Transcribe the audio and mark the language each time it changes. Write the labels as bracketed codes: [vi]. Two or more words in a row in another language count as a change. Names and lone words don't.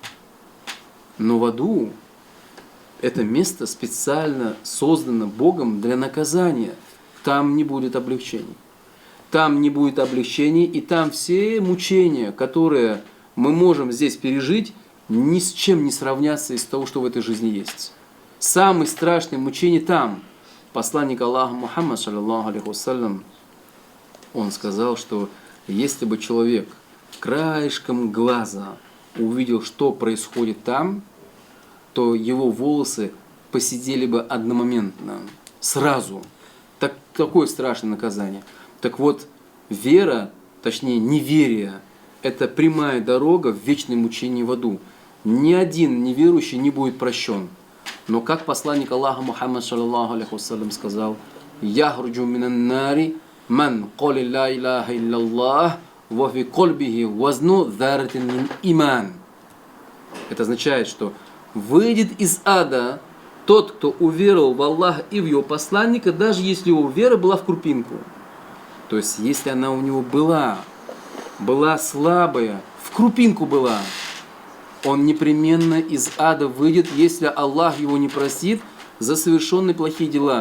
[ru] Но в аду это место специально создано Богом для наказания. Там не будет облегчений. Там не будет облегчений, и там все мучения, которые мы можем здесь пережить, ни с чем не сравнятся из того, что в этой жизни есть. Самые страшные мучения там. Посланник Аллаха Мухаммад, [ar] صلى الله عليه وسلم, [ru] Он сказал, что если бы человек краешком глаза увидел, что происходит там, то его волосы посидели бы одномоментно, сразу. Такое страшное наказание. Так вот, вера, точнее неверие, это прямая дорога в вечное мучение в аду. Ни один неверующий не будет прощен. Но как посланник Аллаха Мухаммад [ar] صلى الله عليه وسلم сказал: «يخرج من النار من قال لا إله إلا الله وفي قلبه وزن ذرة من إيمان». [ru] Это означает, что выйдет из ада тот, кто уверовал в Аллаха и в его посланника, даже если его вера была в крупинку. То есть, если она у него была слабая, в крупинку была, он непременно из ада выйдет, если Аллах его не простит за совершенные плохие дела.